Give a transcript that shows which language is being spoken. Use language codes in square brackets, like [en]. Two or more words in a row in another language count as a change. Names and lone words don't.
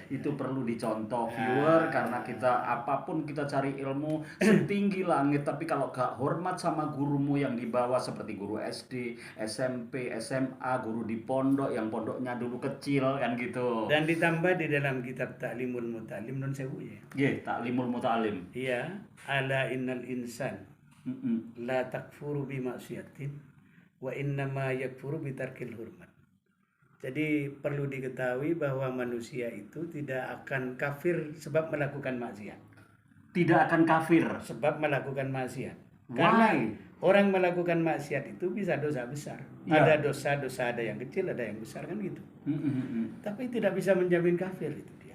[id] Itu perlu dicontoh viewer, karena kita apapun kita cari ilmu setinggi langit, tapi kalau gak hormat sama gurumu yang di bawah seperti guru SD, SMP, SMA, guru di pondok yang pondoknya dulu kecil kan gitu. Dan ditambah di dalam kitab Ta'limul Muta'allim non sewu ya. Ta'limul muta'alim. Iya, [ar] ألا إن الإنسان Mm-mm. لا تكفر بمعصية وإنما يكفر بترك الحرمة. [id] Jadi perlu diketahui bahwa manusia itu tidak akan kafir sebab melakukan maksiat. Tidak akan kafir. Sebab melakukan maksiat. Why? Karena orang melakukan maksiat itu bisa dosa besar. Ya. Ada dosa-dosa, ada yang kecil, ada yang besar kan gitu. Tapi tidak bisa menjamin kafir itu dia.